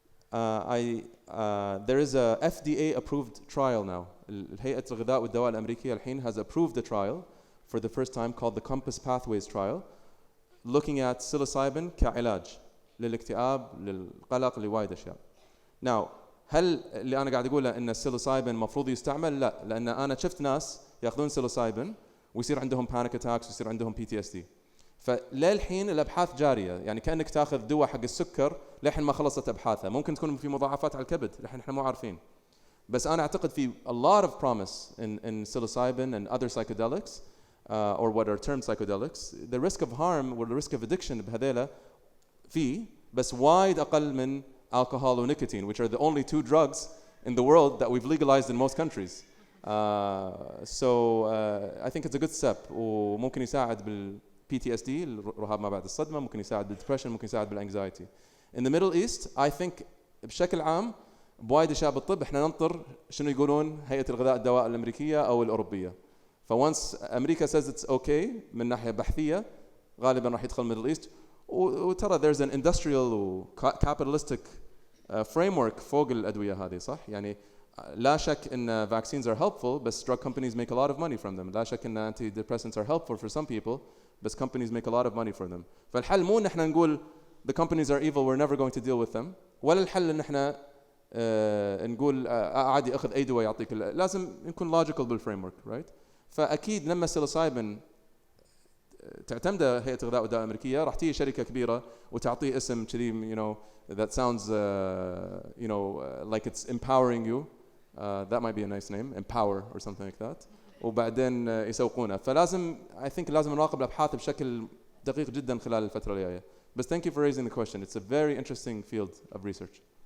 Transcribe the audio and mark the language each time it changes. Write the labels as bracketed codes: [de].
[en] There is a FDA-approved trial now. [ar] هيئة الغذاء والدواء الأمريكية الحين [en] has approved a trial for the first time called the Compass Pathways trial, looking at psilocybin [ar] كعلاج للاكتئاب، للقلق، لوايد أشياء. Now, هل اللي أنا قاعد أقوله إن السيلوسايبين مفروض يستعمل؟ لا، لأن أنا شفت ناس يأخذون سيلوسايبين ويصير عندهم [en] panic attacks [ar] ويصير عندهم PTSD. فللحين الأبحاث جارية، يعني كأنك تأخذ دواء حق السكر للحين ما خلصت أبحاثها، ممكن تكون في مضاعفات على الكبد، للحين إحنا مو عارفين. بس أنا أعتقد في [en] a lot of promise in psilocybin and other psychedelics, or what are termed psychedelics. The risk of harm or the risk of addiction [ar] بهذيلا فيه، بس وايد أقل من [en] alcohol and nicotine, which are the only 2 drugs in the world that we've legalized in most countries. So I think it's a good step. [ar] وممكن يساعد PTSD الرهاب ما بعد الصدمة، ممكن يساعد بالdepression، ممكن يساعد بالanxiety. [en] In the Middle East, I think [ar] بشكل عام بوايد أشياء بالطب إحنا ننطر شنو يقولون هيئة الغذاء الدواء الأمريكية أو الأوروبية. فonce أمريكا [en] says it's okay [ar] من ناحية بحثية غالبا راح يدخل Middle East. وترى [en] there's an industrial [ar] و capitalistic [en] framework [ar] فوق الأدوية هذه صح؟ يعني لا شك إن [en] vaccines are helpful بس drug companies make a lot of money from them. [ar] لا شك إن [en] antidepressants are helpful for some people بس companies make a lot of money for them. [ar] فالحل مو إن إحنا نقول [en] the companies are evil, we're never going to deal with them. [ar] ولا الحل إن إحنا نقول عادي أخذ أي دواء يعطيك. لازم نكون logical بالframework, right? فأكيد لما psilocybin تعتمد هيئة الغذاء والدواء الأمريكية راح تيجي شركة كبيرة وتعطيه اسم كذي [en] you know that sounds you know like it's empowering you. That might be a nice name, empower or something like that. [ar] وبعدين يسوقونه. [en] فلازم I think [ar] لازم نراقب الأبحاث بشكل دقيق جدا خلال الفترة الجاية. [en] But thank you for raising the question. It's a very interesting field of research.